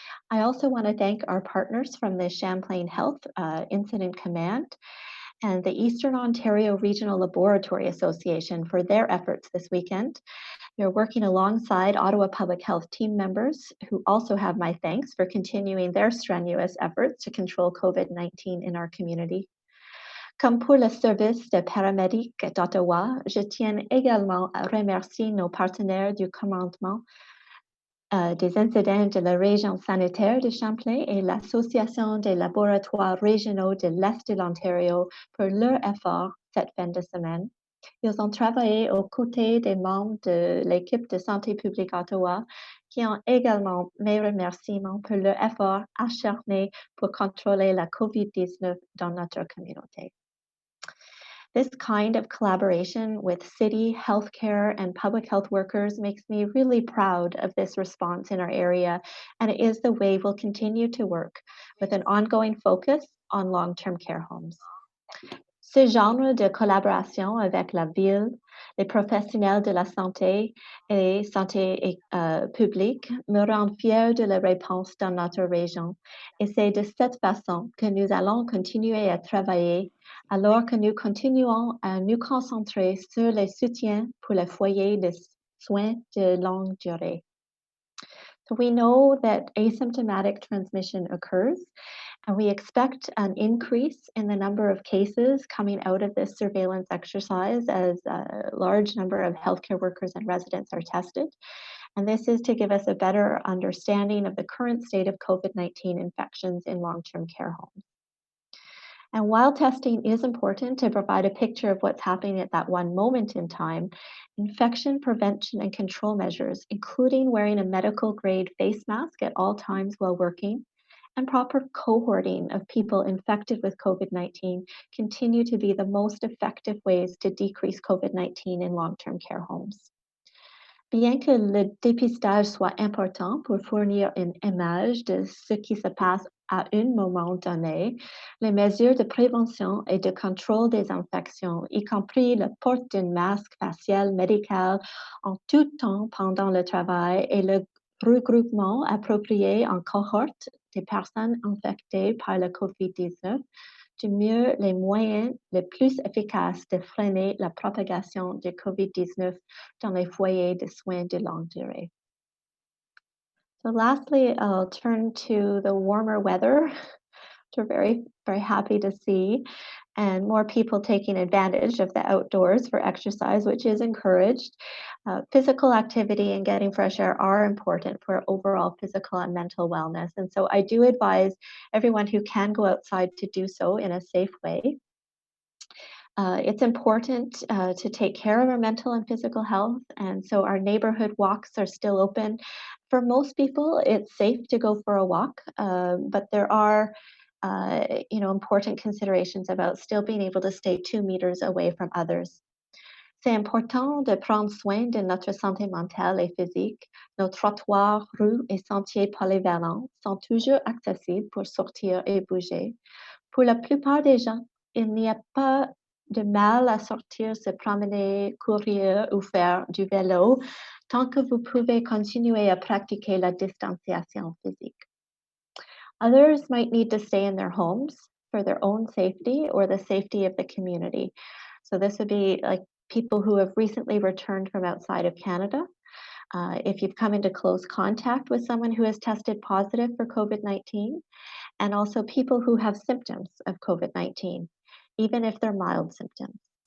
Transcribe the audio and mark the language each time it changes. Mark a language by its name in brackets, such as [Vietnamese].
[English] I also want to thank our partners from the Champlain Health Incident Command and the Eastern Ontario Regional Laboratory Association for their efforts this weekend. They're working alongside Ottawa Public Health team members who also have my thanks for continuing their strenuous efforts to control COVID-19 in our community. [French] Comme pour le service de paramédics d'Ottawa, je tiens également à remercier nos partenaires du commandement des incidents de la région sanitaire de Champlain et l'Association des laboratoires régionaux de l'Est de l'Ontario pour leur effort cette fin de semaine. Ils ont travaillé aux côtés des membres de l'équipe de santé publique Ottawa qui ont également mes remerciements pour leur effort acharné pour contrôler la COVID-19 dans notre communauté. [English] This kind of collaboration with city, healthcare, and public health workers makes me really proud of this response in our area, and it is the way we'll continue to work with an ongoing focus on long-term care homes. [French] Ce genre de collaboration avec la ville, les professionnels de la santé et santé publique me rend fière de la réponse dans notre région. Et c'est de cette façon que nous allons continuer à travailler alors que nous continuons à nous concentrer sur les soutiens pour les foyers de soins de longue durée. [English] So we know that asymptomatic transmission occurs, and we expect an increase in the number of cases coming out of this surveillance exercise as a large number of healthcare workers and residents are tested. And this is to give us a better understanding of the current state of COVID-19 infections in long-term care homes. And while testing is important to provide a picture of what's happening at that one moment in time, infection prevention and control measures, including wearing a medical grade face mask at all times while working, and proper cohorting of people infected with COVID-19 continue to be the most effective ways to decrease COVID-19 in long-term care homes. [French] Bien que le dépistage soit important pour fournir une image de ce qui se passe à un moment donné, les mesures de prévention et de contrôle des infections, y compris le port d'un masque facial médical en tout temps pendant le travail et le regroupement approprié en cohorte des personnes infectées par le COVID-19, du mieux les moyens les plus efficaces de freiner la propagation de COVID-19 dans les foyers de soins de longue durée. [English] So lastly, I'll turn to the warmer weather, which we're very, very happy to see, and more people taking advantage of the outdoors for exercise, which is encouraged. Physical activity and getting fresh air are important for overall physical and mental wellness. And so I do advise everyone who can go outside to do so in a safe way. It's important to take care of our mental and physical health, and so our neighborhood walks are still open. For most people, it's safe to go for a walk, but there are important considerations about still being able to stay 2 meters away from others. [French] C'est important de prendre soin de notre santé mentale et physique. Nos trottoirs, rues et sentiers polyvalents sont toujours accessibles pour sortir et bouger. Pour la plupart des gens, il n'y a pas de mal à sortir, se promener, courir ou faire du vélo, tant que vous pouvez continuer à pratiquer la distanciation physique. [English] Others might need to stay in their homes for their own safety or the safety of the community. So this would be like people who have recently returned from outside of Canada. If you've come into close contact with someone who has tested positive for COVID-19, and also people who have symptoms of COVID-19, even if they're mild symptoms.